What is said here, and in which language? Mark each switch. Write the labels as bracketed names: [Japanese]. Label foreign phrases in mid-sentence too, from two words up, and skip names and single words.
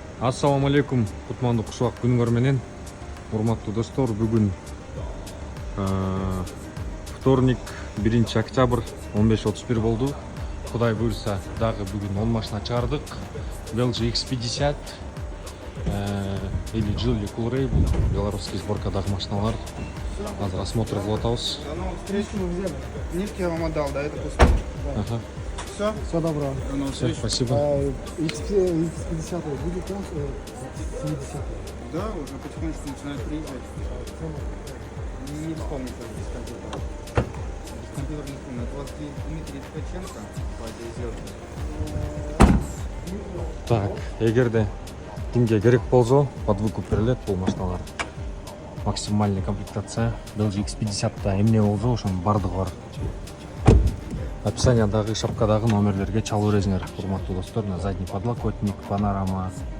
[Kyrgyz] Ассаламу алейкум, кутмандуу кушубак күнүңөр менен. Урматтуу достор, бүгүн вторник, 1 октябрь 15:31 болду. Кудай буйрса, дагы бүгүн 10 машина чыгардык. LG X50 или Geely Coolray, бул белорусский сборкадагы машиналар. Азыр осмотр кылып атабыз. [Russian] Встречу мы взяли. Нитки я вам отдал, да, это пустой. Ага. Все? Все добро. Всё, спасибо. X50 будет он 70. Да, уже потихонечку начинает приезжать. Не вспомню, как здесь компьютер. Компьютер не помню. Это вот Дмитрий Ткаченко, Так, [Kyrgyz] эгерде кимге керек болсо, [Russian] под выкуп [Kyrgyz] берилет бул машиналар. [Russian] Максимальный комплектация. [Kyrgyz] LG X50 да эмне болсо, ошонун бардыгы бар. Описаниядагы шапкадагы номерлерге чалуу бересиңер, урматтуу достор. [Russian] На задний подлокотник, панорама,